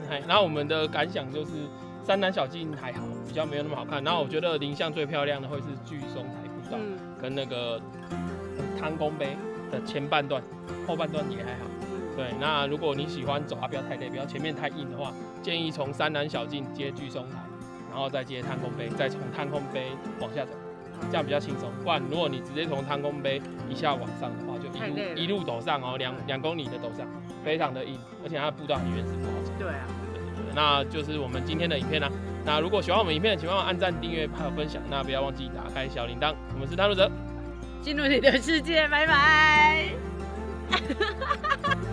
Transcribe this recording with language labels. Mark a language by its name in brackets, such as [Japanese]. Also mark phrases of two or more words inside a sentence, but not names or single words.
[Chinese] 然後我們的感想就是，山南小徑還好，比較沒有那麼好看。然後我覺得林相最漂亮的會是巨松台步道，跟那個湯公碑的前半段，後半段也還好。對，那如果你喜歡走不要太累，不要前面太硬的話，建議從山南小徑接巨松台，然後再接湯公碑，再從湯公碑往下走。這樣比較輕鬆，不然如果你直接從湯公碑一下往上的話，就一路陡上哦，2公里的陡上，非常的硬，而且它的步道很原始，不好走。对啊，那就是我們今天的影片啦。那如果喜歡我們影片，請幫我按讚、訂閱還有分享，那不要忘記打開小鈴鐺。我們是探路者，進入你的世界，拜拜。